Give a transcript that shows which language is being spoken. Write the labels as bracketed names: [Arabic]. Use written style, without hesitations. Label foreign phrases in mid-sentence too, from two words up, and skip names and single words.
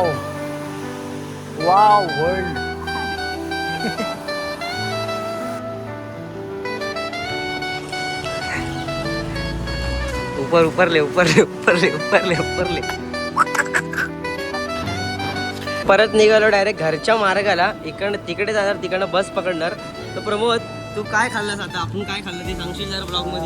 [English] Wow, world. [Marathi] ऊपर ले ऊपर ले ऊपर ले ऊपर ले ऊपर ले. परत निघालो डायरेक्ट घरच्या मार्गाला. इकडनं तिकडे जाणार, तिकडनं बस पकडणार. तर प्रमोद, तू काय खाल्लास आता? आपण काय खाल्लं ते सांगशील जरा ब्लॉग मध्ये?